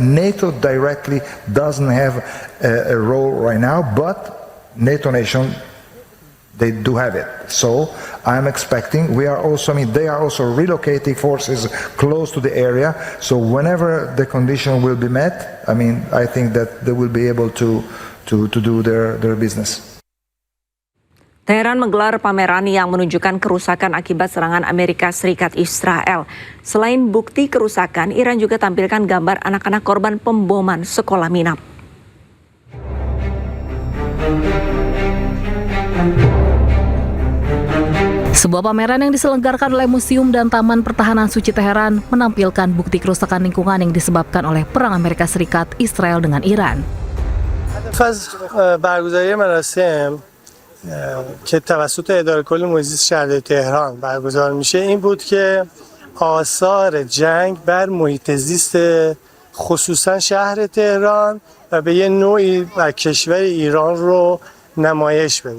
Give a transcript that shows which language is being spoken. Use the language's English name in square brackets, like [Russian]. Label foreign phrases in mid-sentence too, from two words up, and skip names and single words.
[English] NATO directly doesn't have a role right now, but NATO nation, they do have it. So I'm expecting, they are also relocating forces close to the area. So whenever the condition will be met, I mean, I think that they will be able to do their business. [Indonesian] Teheran menggelar pameran yang menunjukkan kerusakan akibat serangan Amerika Serikat Israel. Selain bukti kerusakan, Iran juga tampilkan gambar anak-anak korban pemboman sekolah minap. Sebuah pameran yang diselenggarakan oleh Museum dan Taman Pertahanan Suci Teheran menampilkan bukti kerusakan lingkungan yang disebabkan oleh perang Amerika Serikat Israel dengan Iran. [Persian] برگزاری مراسم که توسط اداره کل محیط زیست شهرداری تهران برگزار میشه این بود که آثار جنگ بر محیط زیست خصوصا شهر تهران و به یه نوعی بر کشور ایران رو نمایش بده.